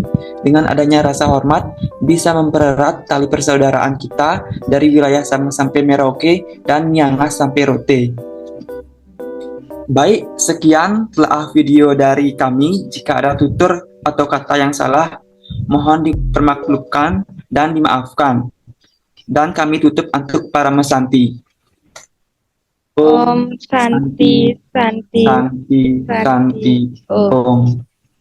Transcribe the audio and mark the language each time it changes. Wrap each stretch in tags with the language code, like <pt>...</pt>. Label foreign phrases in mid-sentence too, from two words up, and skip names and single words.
<id>Dengan adanya rasa hormat bisa mempererat tali persaudaraan kita dari wilayah Sabang sampai Merauke dan Miangas sampai Rote. Baik, sekian telah video dari kami. Jika ada tutur atau kata yang salah, mohon dipermaklumkan dan dimaafkan. Dan kami tutup untuk para mesanti.</id> <sa>Om Santi, Santi, Santi, Santi, Om. Om.</sa>